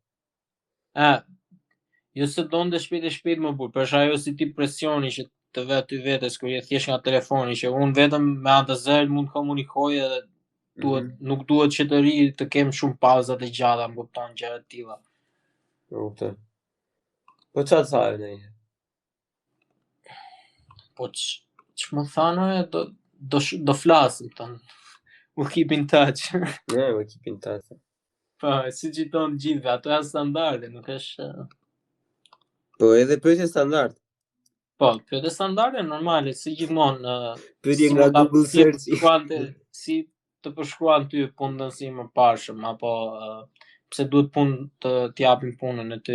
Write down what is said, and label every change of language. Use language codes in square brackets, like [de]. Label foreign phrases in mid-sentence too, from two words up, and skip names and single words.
[sq] Jo se donte shpejt më burr, për ajo si tip presioni që të vë ty vetes kur je thjesht nga telefoni, që unë vetëm me anë të zërit mund të komunikoj edhe nuk duhet që të ri të kem shumë pauzat e gjata, më kupton gjëra të tilla. Kuptoj. Po çfarë thanë ai? Po që më thanë, do flasim tonë. [en] We'll keep in touch. We keep in touch. [sq] Po, si gjithon gjithve, ato janë standarde, nuk është... Po edhe pyetje standard. Po, pyetje standarde normale, si gjithmonë. Pyetje nga Google Search. Si të përshkruan ty punën si më parshëm, apo pse duhet punë të t'japin punën e ty.